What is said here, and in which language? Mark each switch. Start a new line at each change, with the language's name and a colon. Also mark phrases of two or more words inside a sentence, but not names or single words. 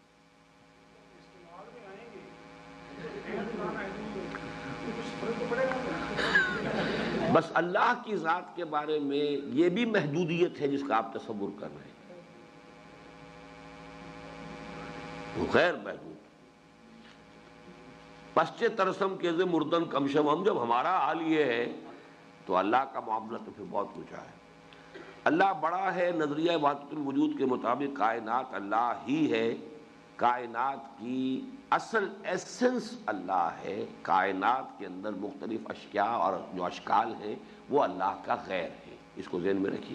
Urdu: بس اللہ کی ذات کے بارے میں یہ بھی محدودیت ہے جس کا آپ تصور کر رہے ہیں، وہ غیر محدود۔
Persian: پسچے ترسم کے ز مردن کمشم،
Urdu: ہم جب ہمارا حال یہ ہے تو اللہ کا معاملہ تو پھر بہت کچھ ہے۔ اللہ بڑا ہے، نظریہ وحدت الوجود کے مطابق کائنات اللہ ہی ہے، کائنات کی اصل ایسنس اللہ ہے، کائنات کے اندر مختلف اشیاء اور جو اشکال ہیں وہ اللہ کا غیر ہے، اس کو ذہن میں رکھیے۔